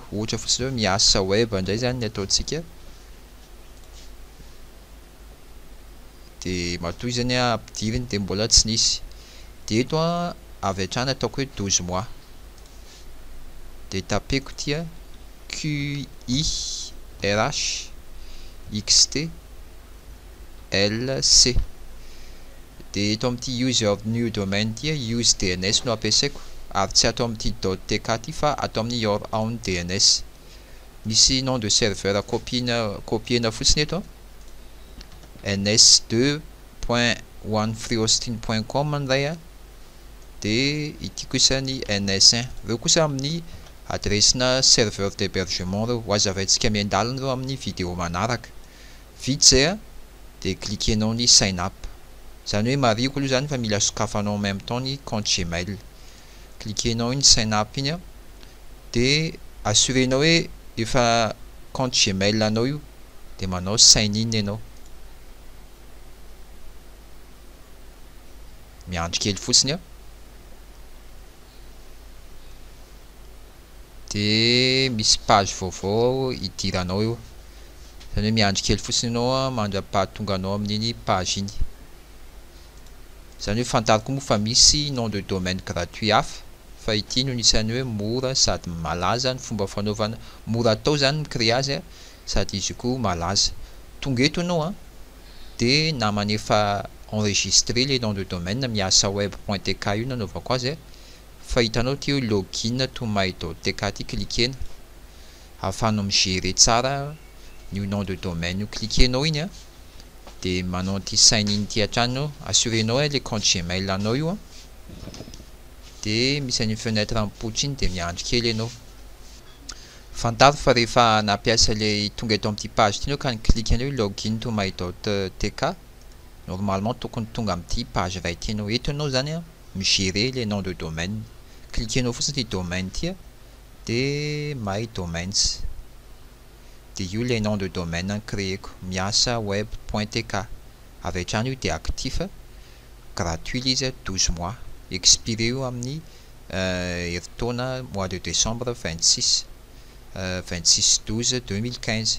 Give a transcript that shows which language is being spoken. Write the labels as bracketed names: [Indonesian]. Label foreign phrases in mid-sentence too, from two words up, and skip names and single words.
[Malagasy] Ohatra fotsiny hoe miasa web indray zany ny ataontsika de matoy zany ampidiriny de mbola tsy nisy. De eto avy hatrany ataoko hoe 12 mois de tapeko tia QIRHXT de eto amin'ity [English] use of new domain [Malagasy] tia [English] use DNS [Malagasy] no ampiasaiko ary tsy atao amin'ity .tk ty fa atao amin'ny [English] your own DNS. [Malagasy] Misy [French] nom de serveur [Malagasy] copiena fotsiny eto ns2.onefreehosting.com ndray de ity kosa ny ns1 reo kosa amin'ny adressena [French] serveur d'hébergement [Malagasy] reo ho azavaintsika miandalina reo amin'ny vidéo manaraka. Vita zay de cliquenao ny [English] sign up [Malagasy] zany hoe mariko aloha zany fa mila sokafanao [French] en même temps [Malagasy] ny [French] compte Gmail. [Malagasy] Cliquenao iny [English] sign up [Malagasy] iny de assurenao hoe efa [French] compte Gmail [Malagasy] anao io de manao [English] sign in [Malagasy] ianao. Miandry kely fotsiny de misy page vaovao idiranao eo zany hoe miandry kely fotsiny ianao mandra-pahatonga anao amin'iny page iny. Zany hoe fantariko moa fa misy [French] nom de domaine gratuit [Malagasy] hafa fa ity no isan'ny hoe mora sady malaza ny fomba fanaovana, mora atao zany micréer azy sady izy koa malaza. Tonga eto ianao de na manefa [French] enregistré le nom de domaine [Malagasy] miasa web.tk io nanaovako azy fa hitanao ty [English] login to my.tk [Malagasy] ty cliquena ahafahanao migérer tsara ny [French] nom de domaine [Malagasy] io. Cliquenao iny de manao ty [English] sign in [Malagasy] ty hatrany assurenao [French] le compte Gmail [Malagasy] anao io de misy any fenêtre mipoitra iny de miandry kely ianao. Fantaro fa rehefa nampiasa le tonga eto amin'ity page ty ka ny cliquenao [English] login to my.tk [Malagasy] normalement tokony tonga amin'ity page ray ty ianao. Eto ianao zany migérer [French] le nom de domaine. [Malagasy] Cliquenao fotsiny ty domaine ty de [English] my domains [Malagasy] de io [French] le nom de domaine [Malagasy] créeko miasa web.tk avy hatrany io de [French] actif gratuit [Malagasy] izy 12 mois expiré io amin'ny heritaona [French] mois de décembre [Malagasy] 26/12/2015.